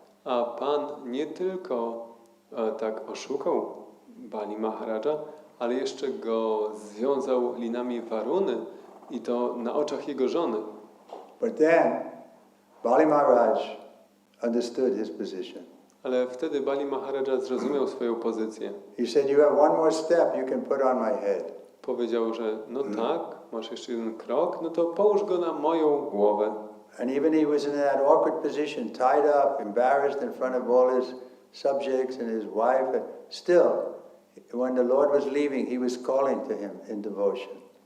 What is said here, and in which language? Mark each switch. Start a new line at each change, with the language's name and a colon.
Polish: A Pan nie tylko tak oszukał Bali Maharaja, ale jeszcze go związał linami Waruny i to na oczach jego żony.
English: But then Bali Maharaj understood his position.
Polish: Ale wtedy Bali Maharaja zrozumiał swoją pozycję.
English: He said, you have 1 more step you can put on my head.
Polish: Powiedział, że tak, masz jeszcze 1 krok, to połóż go na moją głowę.
English: And even he was in that awkward position, tied up, embarrassed in front of all his subjects and his wife. And still, when the Lord was leaving, he was calling to him in devotion.